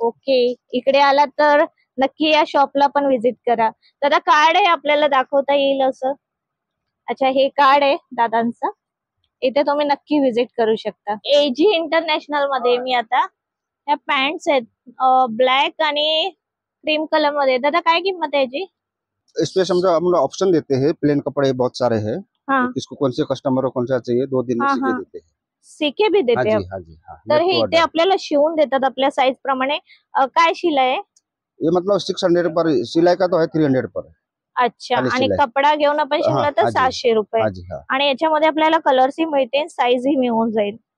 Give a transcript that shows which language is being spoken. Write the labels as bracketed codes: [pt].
[mr] Okay, इकडे आला तर नक्की या शॉपला पण व्हिजिट करा. दादा कार्ड आहे आपल्याला दाखवता येईल असं? अच्छा, हे कार्ड आहे दादांचं. इथे तुम्ही नक्की व्हिजिट करू शकता. एजी इंटरनॅशनल मध्ये मी आता या पॅन्ट्स आहेत ब्लॅक आणि क्रीम कलर मध्ये. दादा काय किंमत आहे याची? [hi] इसमें हम लोग ऑप्शन देते हैं. प्लेन कपड़े बहुत सारे हैं. हाँ, किसको कौन से कस्टमर को कौन सा चाहिए 2 दिन में सीके देते हैं. सीके भी देते हैं? हाँ जी हाँ. [mr] तर हे इथे आपल्याला शिवून देतात आपल्या साईज प्रमाणे. काय शिलाई आहे? [hi] ये मतलब 600 पर. सिलाई का तो है 300 पर. अच्छा. [mr] आणि कपडा घेऊन आपण शिवला तर 700 रुपये. आणि याच्यामध्ये आपल्याला कलर्स ही मिळते, साईज ही मिळून जाईल.